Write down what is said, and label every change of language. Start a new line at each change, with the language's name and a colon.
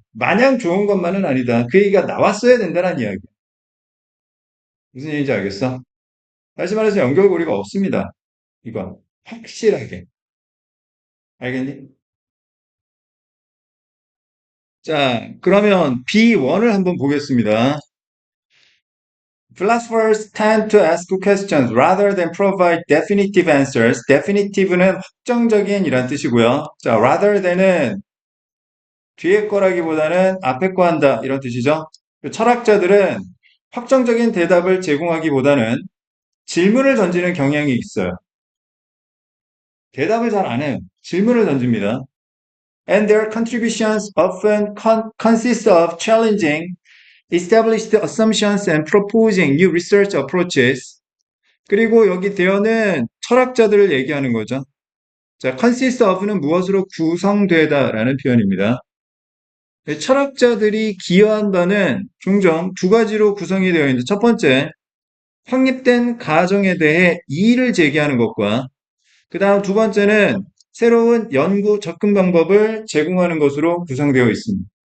Korean: 마냥 좋은 것만은 아니다. 그 얘기가 나왔어야 된다는 이야기. 무슨 얘기인지 알겠어? 다시 말해서 연결고리가 없습니다. 이건 확실하게. 알겠니? 자, 그러면 B1을 한번 보겠습니다.
English: Philosophers tend to ask questions rather than provide definitive answers.
Korean: definitive는 확정적인 이란 뜻이고요. 자, rather than은 뒤에 거라기보다는 앞에 거 한다 이런 뜻이죠. 철학자들은 확정적인 대답을 제공하기보다는 질문을 던지는 경향이 있어요. 대답을 잘 안 해요. 질문을 던집니다.
English: And their contributions often consist of challenging established assumptions and proposing new research approaches.
Korean: 그리고 여기 대어는 철학자들을 얘기하는 거죠. 자, consist of는 무엇으로 구성되다라는 표현입니다. 철학자들이 기여한 바는 종종 두 가지로 구성이 되어 있는데, 첫 번째, 확립된 가정에 대해 이의를 제기하는 것과, 그 다음 두 번째는 새로운 연구 접근 방법을 제공하는 것으로 구성되어 있습니다.